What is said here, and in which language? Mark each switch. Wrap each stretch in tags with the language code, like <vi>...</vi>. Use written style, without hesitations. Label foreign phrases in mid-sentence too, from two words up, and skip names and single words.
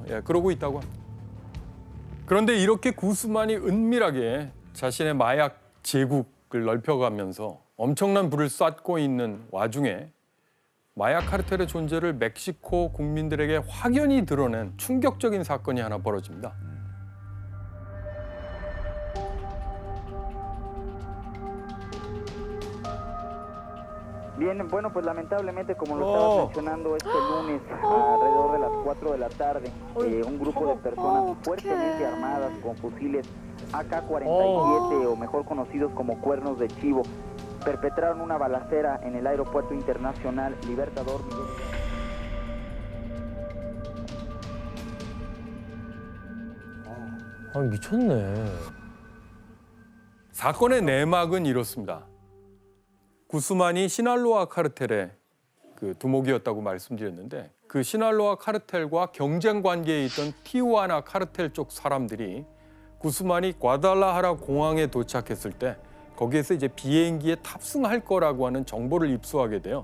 <ko>예, 그러고 있다고 합니다. 그런데 이렇게 구스만이 은밀하게 자신의 마약 제국을 넓혀가면서 엄청난 부를 쌓고 있는 와중에 마약 카르텔의 존재를 멕시코 국민들에게 확연히 드러낸 충격적인 사건이 하나 벌어집니다.</ko> <es>Bien, bueno, pues lamentablemente, como lo estabas mencionando, este lunes, alrededor de las 4 de la tarde, un grupo de personas fuertemente armadas con fusiles AK-47, o mejor conocidos como cuernos de chivo, perpetraron una balacera en el aeropuerto internacional Libertador.</es> <ko>아니 미쳤네. 사건의 내막은 이렇습니다. 구스만이 시날로아 카르텔의 그 두목이었다고 말씀드렸는데 그 시날로아 카르텔과 경쟁 관계에 있던 티후아나 카르텔 쪽 사람들이 구스만이 과달라하라 공항에 도착했을 때 거기에서 이제 비행기에 탑승할 거라고 하는 정보를 입수하게 돼요.</ko>